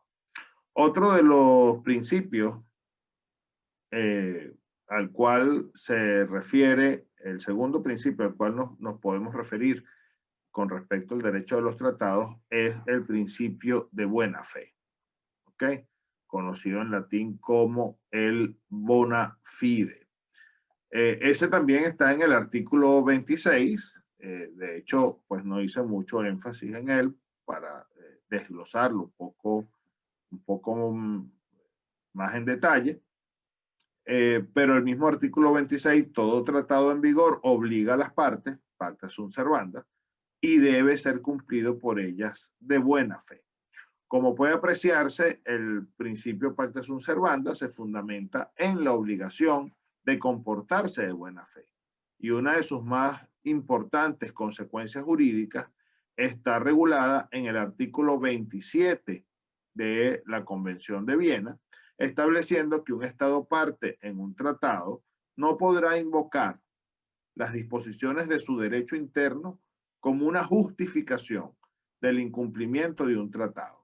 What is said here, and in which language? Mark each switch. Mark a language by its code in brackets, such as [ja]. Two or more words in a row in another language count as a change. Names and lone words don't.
[es] Otro de los principios al cual se refiere, el segundo principio al cual nos podemos referir con respecto al derecho de los tratados es el principio de buena fe, ¿ok? Conocido en latín como el [la] bona fide. [es] Ese también está en el artículo 26, de hecho, pues no hice mucho énfasis en él para desglosarlo un poco más en detalle, pero el mismo artículo 26, todo tratado en vigor obliga a las partes, [la] pacta sunt servanda, [es] y debe ser cumplido por ellas de buena fe. Como puede apreciarse, el principio [la] pacta sunt servanda [es] se fundamenta en la obligación de comportarse de buena fe. Y una de sus más importantes consecuencias jurídicas está regulada en el artículo 27 de la Convención de Viena, estableciendo que un Estado parte en un tratado no podrá invocar las disposiciones de su derecho interno como una justificación del incumplimiento de un tratado.